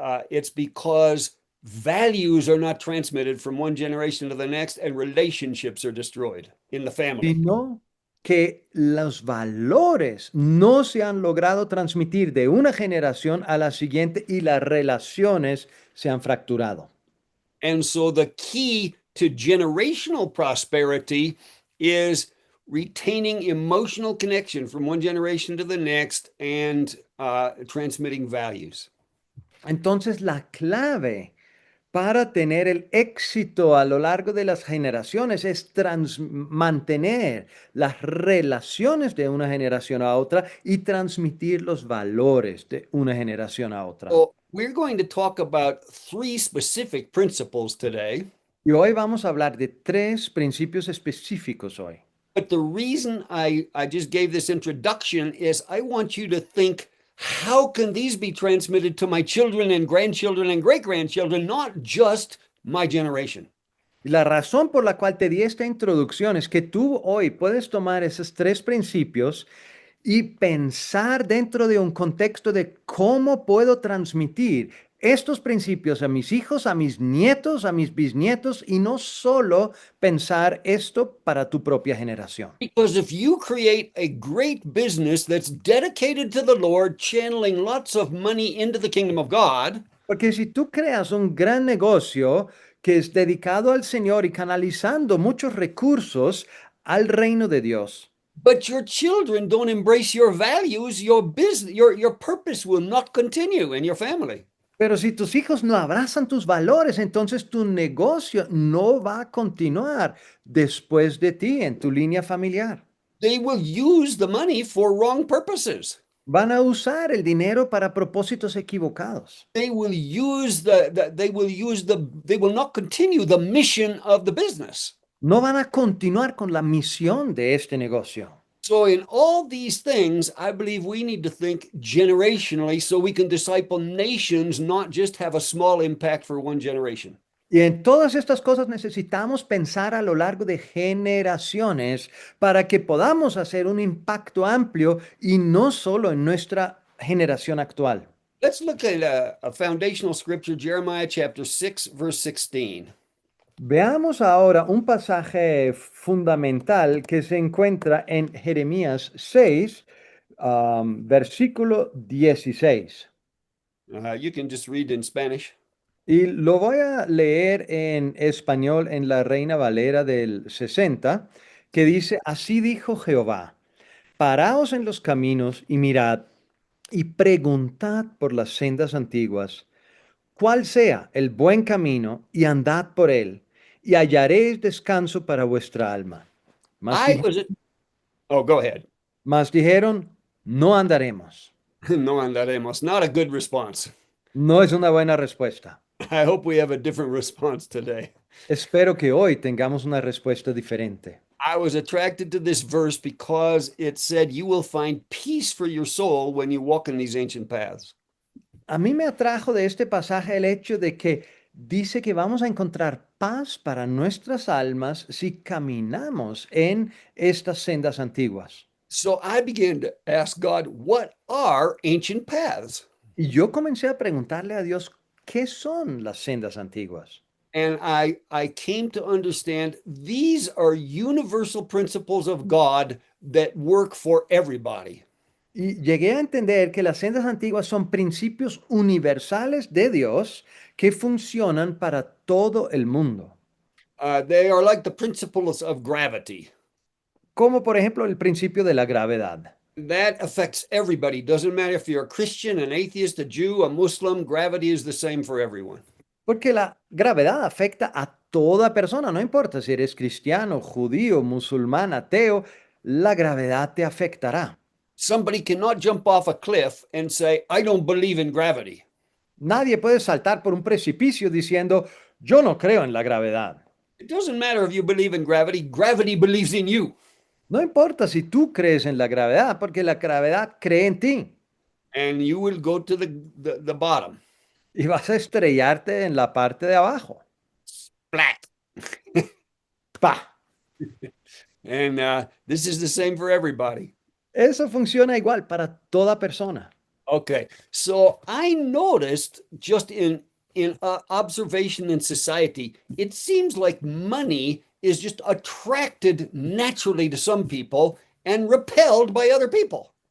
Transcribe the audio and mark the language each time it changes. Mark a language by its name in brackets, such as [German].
[English] It's because values are not transmitted from one generation to the next and relationships are destroyed in the family. [Spanish] Sino que los valores no se han logrado transmitir de una generación a la siguiente y las relaciones se han fracturado. [English] And so the key to generational prosperity is retaining emotional connection from one generation to the next and transmitting values. [Spanish] Entonces, la clave para tener el éxito a lo largo de las generaciones es mantener las relaciones de una generación a otra y transmitir los valores de una generación a otra. [English] So we're going to talk about 3 specific principles today. [Spanish] Y hoy vamos a hablar de 3 principios específicos hoy. [English] But the reason I just gave this introduction is I want you to think, how can these be transmitted to my children and grandchildren and great-grandchildren, not just my generation? [Spanish] Y la razón por la cual te di esta introducción es que tú hoy puedes tomar esos 3 principios y pensar dentro de un contexto de cómo puedo transmitir estos principios a mis hijos, a mis nietos, a mis bisnietos y no solo pensar esto para tu propia generación. [English] Because if you create a great business that's dedicated to the Lord, channeling lots of money into the kingdom of God, [Spanish] Porque si tú creas un gran negocio que es dedicado al Señor y canalizando muchos recursos al reino de Dios, [English] but your children don't embrace your values, your business, your purpose will not continue in your family. [Spanish] pero si tus hijos no abrazan tus valores, entonces tu negocio no va a continuar después de ti en tu línea familiar. [English] They will use the money for wrong purposes. [Spanish] Van a usar el dinero para propósitos equivocados. [English] They will use they will not continue the mission of the business. [Spanish] No van a continuar con la misión de este negocio. [English] So in all these things, I believe we need to think generationally so we can disciple nations, not just have a small impact for one generation. [Spanish] Y en todas estas cosas necesitamos pensar a lo largo de generaciones para que podamos hacer un impacto amplio y no solo en nuestra generación actual. [English] Let's look at a foundational scripture, Jeremiah chapter 6, verse 16. [Spanish] Veamos ahora un pasaje fundamental que se encuentra en Jeremías 6, versículo 16. [English] You can just read in Spanish. [Spanish] Y lo voy a leer en español en la Reina Valera del 60, que dice, así dijo Jehová, paraos en los caminos y mirad y preguntad por las sendas antiguas, cuál sea el buen camino y andad por él, y hallaréis descanso para vuestra alma. [English] Go ahead. [Spanish] Mas dijeron, no andaremos. No andaremos. [English] Not a good response. [Spanish] No es una buena respuesta. [English] I hope we have a different response today. [Spanish] Espero que hoy tengamos una respuesta diferente. [English] I was attracted to this verse because it said you will find peace for your soul when you walk in these ancient paths. [Spanish] A mí me atrajo de este pasaje el hecho de que dice que vamos a encontrar paz para nuestras almas si caminamos en estas sendas antiguas. [English] So I began to ask God, what are ancient paths? [Spanish] Y yo comencé a preguntarle a Dios, ¿qué son las sendas antiguas? [English] And I came to understand these are universal principles of God that work for everybody. [Spanish] Y llegué a entender que las sendas antiguas son principios universales de Dios que funcionan para todo el mundo. [English] They are like the principles of gravity. [Spanish] Como por ejemplo el principio de la gravedad. [English] That affects everybody. Doesn't matter if you're a Christian, an atheist, a Jew, a Muslim, gravity is the same for everyone. [Spanish] Porque la gravedad afecta a toda persona, no importa si eres cristiano, judío, musulmán, ateo, la gravedad te afectará. [English] Somebody cannot jump off a cliff and say, I don't believe in gravity. [Spanish] Nadie puede saltar por un precipicio diciendo, yo no creo en la gravedad. [English] It doesn't matter if you believe in gravity, gravity believes in you. [Spanish] No importa si tú crees en la gravedad, porque la gravedad cree en ti. [English] And you will go to the bottom. [Spanish] Y vas a estrellarte en la parte de abajo. [English] Flat. ¡Pah! And this is the same for everybody. [Spanish] Eso funciona igual para toda persona. [English] Okay, so I noticed just in observation in society, it seems like money is just attracted naturally to some people and repelled by other people.